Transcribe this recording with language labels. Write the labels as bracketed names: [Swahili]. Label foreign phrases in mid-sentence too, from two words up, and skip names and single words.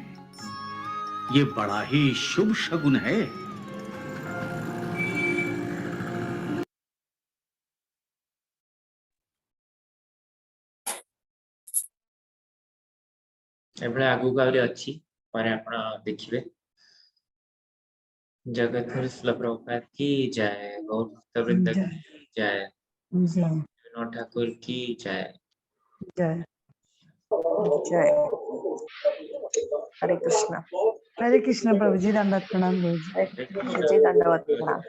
[Hindi] ये बड़ा ही शुभ शगुन है। [Odia] ଏବଳେ ଆଗୁକ ଆହୁରି ଅଛି ପର ଆପଣ ଦେଖିବେ। [Hindi] जगतगुरु श्रील प्रभुपाद की जय, गौर भक्त वृंद की जय, विनोद ठाकुर की जय। जय जय। हरे कृष्ण प्रभु जी, दंडवत प्रणाम प्रभु जी, दंडवत प्रणाम।